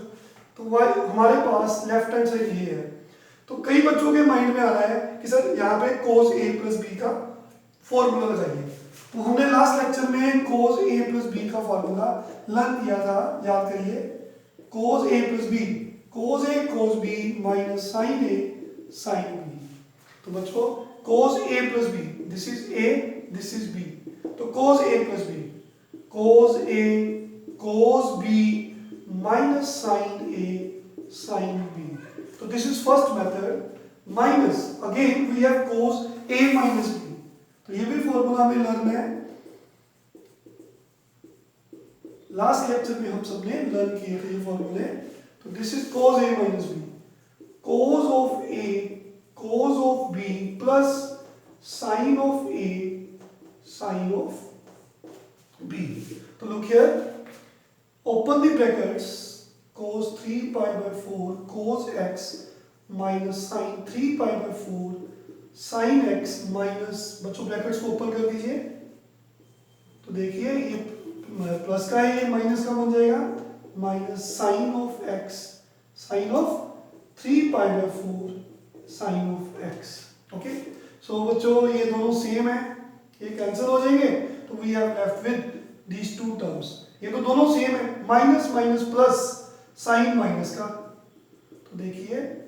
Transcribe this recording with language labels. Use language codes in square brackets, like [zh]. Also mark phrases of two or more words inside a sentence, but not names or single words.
[hi] तो हमारे पास [en] left hand side [hi] ये है। तो कई बच्चों के माइंड में आ रहा है कि सर यहाँ पे [en] cos A plus B [hi] का फॉर्मूला लगाइए। तो हमने [en] last lecture में cos A plus B का formula learn [hi] किया था, याद करिए, [en] cos A plus B, cos A cos B minus sin A sin B. [hi] तो बच्चों [en] cos A plus B this is A, this is B, तो cos a plus b, cos a cos b minus sin a sin b, तो this is first method, minus again we have cos a minus b, [hi] तो ये भी फॉर्मूला हमें लर्न है, [en] last lecture [hi] में हम सबने लर्न किए थे ये फॉर्मूले, तो [en] this is cos a minus b, cos of a cos of b plus sin of a sin of b, तो look here, open the brackets, cos 3 pi by 4 cos x minus sin 3 pi by 4 sin x minus, [hi] बच्चों ब्रैकेट्स को ओपन कर दीजिए, तो देखिए ये प्लस का है, ये माइनस का बन जाएगा, [en] minus sine of x sine of 3 pi by 4 sine of x. okay, so [hi] बच्चों ये दोनों सेम है, ये कैंसिल हो जाएंगे, तो [en] we have left with these two terms, [hi] ये तो दोनों सेम है, [en] minus minus plus sign [hi] माइनस का, तो देखिए